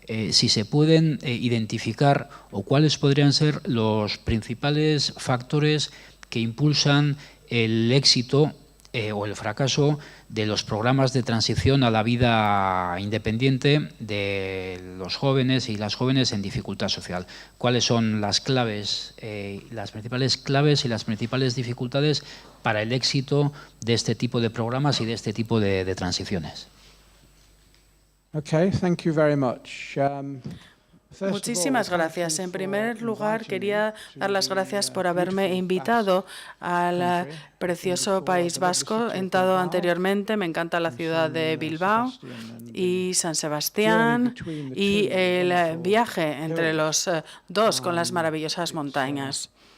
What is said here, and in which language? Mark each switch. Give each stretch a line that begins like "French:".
Spanish: si se pueden identificar o cuáles podrían ser los principales factores que impulsan el éxito o el fracaso de los programas de transición a la vida independiente de los jóvenes y las jóvenes en dificultad social. ¿Cuáles son las claves, las principales claves y las principales dificultades para el éxito de este tipo de programas y de este tipo de transiciones?
English: Okay, thank you very much.
Spanish: Muchísimas gracias. En primer lugar, quería dar las gracias por haberme invitado al precioso País Vasco. He estado anteriormente, me encanta la ciudad de Bilbao y San Sebastián y el viaje entre los dos con las maravillosas montañas.